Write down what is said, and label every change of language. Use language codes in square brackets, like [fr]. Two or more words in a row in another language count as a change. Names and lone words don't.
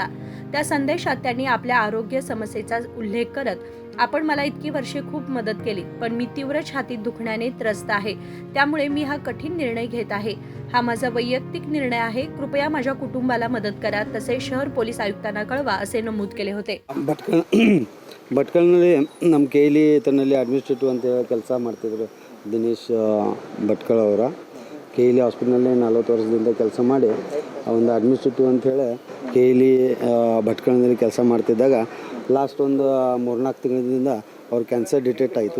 [mr] त्या संदेशात त्यांनी आपल्या आरोग्य समस्येचा उल्लेख करत, आपण मला इतकी वर्षे खूप मदत केली, पण मी तीव्र छातीत दुखण्याने त्रस्त आहे. त्यामुळे मी हा कठीण निर्णय घेत आहे. हा माझा वैयक्तिक निर्णय आहे. कृपया माझ्या कुटुंबाला मदत करा. तसे शहर पोलीस आयुक्तांना कळवा असे नमूद केले होते. [kn] ಭಟ್ಕಳ್ನಲ್ಲಿ ನಮ್ಮ ಕೇಲಿ ತನ್ನಲ್ಲಿ ಅಡ್ಮಿನಿಸ್ಟ್ರೇಟಿವ್ ಅಂತ ಕೆಲಸ ಮಾಡ್ತಿದ್ರು ದಿನೇಶ್ ಭಟ್ಕಳ ಅವರ. ಕೇಲಿ ಹಾಸ್ಪಿಟಲ್ನಲ್ಲಿ 40 ವರ್ಷದಿಂದ ಕೆಲಸ ಮಾಡಿ ಒಂದು ಅಡ್ಮಿನಿಸ್ಟ್ರೇಟಿವ್ ಅಂಥೇಳಿ ಕೇಲಿ ಭಟ್ಕಳ್ನಲ್ಲಿ ಕೆಲಸ ಮಾಡ್ತಿದ್ದಾಗ ಲಾಸ್ಟ್ ಒಂದು 3-4 ತಿಂಗಳಿಂದ ಅವ್ರು [en] cancer detect [kn] ಆಯಿತು.